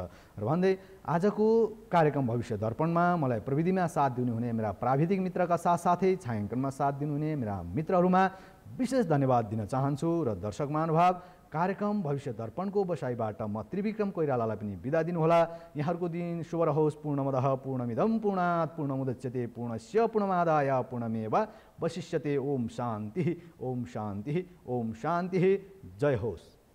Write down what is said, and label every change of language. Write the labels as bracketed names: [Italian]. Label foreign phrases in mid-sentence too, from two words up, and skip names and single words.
[Nepali] र भन्दै आजको कार्यक्रम भविष्य दर्पणमा मलाई प्रविधिमा साथ दिनुहुने मेरा प्राविधिक मित्रका साथसाथै छायाङ्कनमा साथ दिनुहुने मेरा मित्रहरूमा विशेष धन्यवाद दिन चाहन्छु। र दर्शक महानुभाव, कार्यक्रम भविष्य दर्पणको बसाइबाट म त्रिविक्रम कोइरालालाई पनि बिदा दिनुहोला। यहाँहरूको दिन शुभ रहोस्। [Sanskrit] पूर्णमदः पूर्णमिदं पूर्णात् पूर्णमुदच्यते पूर्णस्य पूर्णमादाय पूर्णमेवावशिष्यते। ओम शान्तिः, ओम शान्तिः, ओम शान्तिः। [Nepali] जय होस्।